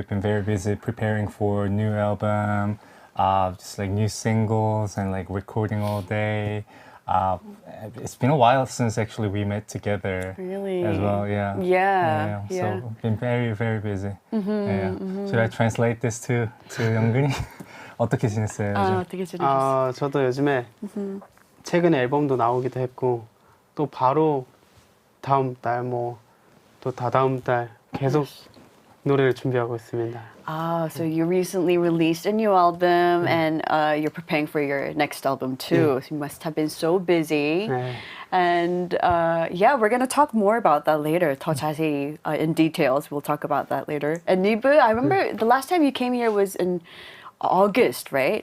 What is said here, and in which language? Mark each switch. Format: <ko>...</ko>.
<en>We've been very busy preparing for a new album, just like new singles and like recording all day. It's been a while since actually we met together. Really? As well, yeah. Yeah. So we've been very, very busy. Should I translate this to 영근이?</en> <ko>어떻게 지냈어요? 요즘? 어떻게 지내셨어요? 저도 요즘에 최근에 앨범도 나오기도 했고 또 바로 다음 달 또 다다음 달 계속 노래를 준비하고 있습니다.</ko> <en>So you recently released a new album and you're preparing for your next album too. So you must have been so busy.</en> <ko>네.</ko> <en>And we're going to talk more about that later.</en> <ko>더 자세히</ko> <en>in details. We'll talk about that later. And NIve, I remember the last time you came here was in August, right?</en>